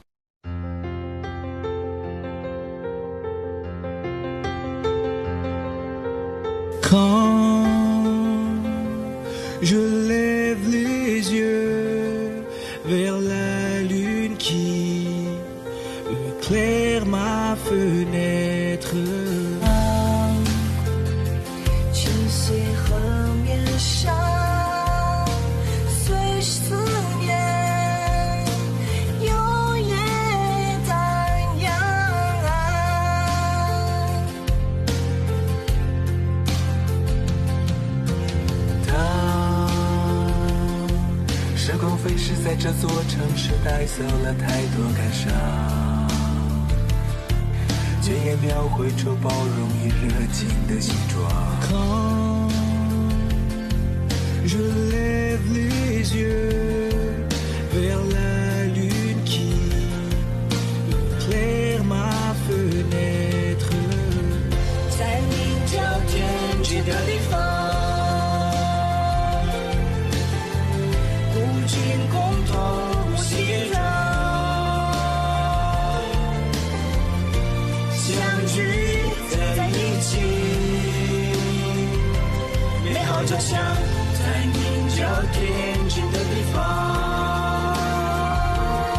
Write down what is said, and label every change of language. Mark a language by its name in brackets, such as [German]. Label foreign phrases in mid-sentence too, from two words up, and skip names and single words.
[French] Quand je lève les yeux vers la lune qui éclaire ma fenêtre, [Chinese] 晨曦河面上随思念永远荡漾。时光飞逝，在这座城市带走了太多感伤，却也描绘出包容与热情的形状。Quand [French] je lève les yeux vers la lune qui éclaire ma fenêtre， [Chinese] 在名叫天际的地方，无尽共同熙攘，相聚在一起，美好家乡在名叫天际的地方。